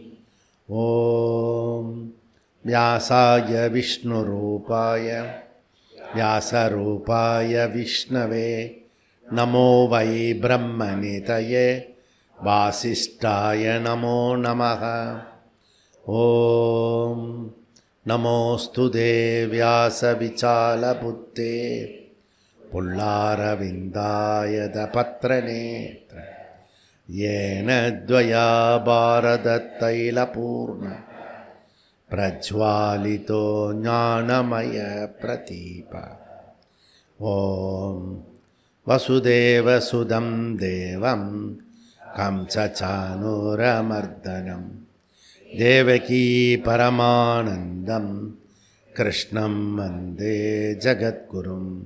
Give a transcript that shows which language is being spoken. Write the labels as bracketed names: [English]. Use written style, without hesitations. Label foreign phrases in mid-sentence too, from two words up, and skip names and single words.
[Sanskrit] ॐ व्यासाय विष्णुरूपाय व्यासरूपाय विष्णवे नमो वै ब्रह्मनिधये वासिष्ठाय नमो नमः. ॐ नमोऽस्तु व्यासविशालबुद्धे फुल्लारविन्दायत पत्रनेत्र येन द्वया भारततैलपूर्ण प्रज्वालितो ज्ञानमय प्रदीप. ॐ वसुदेवसुदं देवं कंसचाणूरमर्दनं देवकी परमानन्दं कृष्णं वन्दे जगद्गुरुम्.